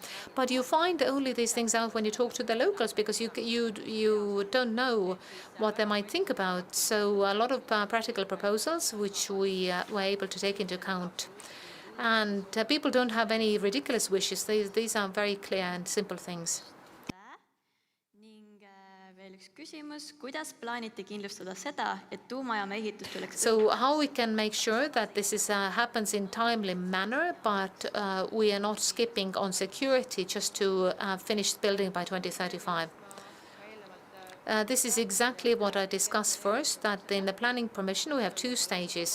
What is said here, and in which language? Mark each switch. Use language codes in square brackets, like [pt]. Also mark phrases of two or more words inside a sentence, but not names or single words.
[en] But you find only these things out when you talk to the locals, because you don't know what they might think about. So a lot of practical proposals which we were able to take into account. And people don't have any ridiculous wishes. These are very clear and simple things. [et] ning veel üks küsimus, kuidas plaanite kindlustada seda, et tuumajaama ehitus tuleks [en] So how we can make sure that this happens in timely manner, but we are not skipping on security just to finish building by 2035? This is exactly what I discussed first, that in the planning permission we have two stages.